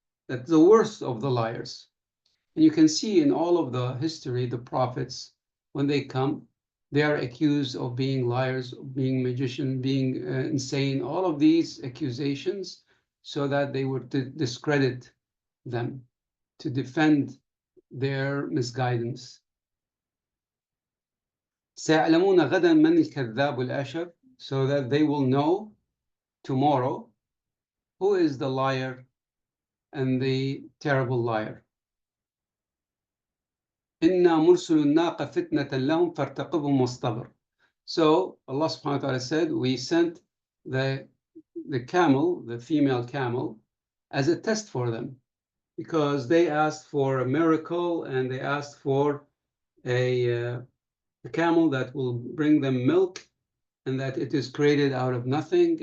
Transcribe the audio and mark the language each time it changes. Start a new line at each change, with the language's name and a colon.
English: That's the worst of the liars. And you can see in all of the history, the prophets, when they come, they are accused of being liars, of being magicians, being insane, all of these accusations, so that they would discredit them, to defend their misguidance.
Arabic: سيعلمون غدا من الكذاب الأشر,
English: so that they will know tomorrow who is the liar and the terrible liar.
Arabic: إنا مرسل الناقة فتنة لهم فارتقبهم واصطبر.
English: So Allah subhanahu wa ta'ala said, we sent the camel, the female camel, as a test for them, because they asked for a miracle, and they asked for a camel that will bring them milk, and that it is created out of nothing.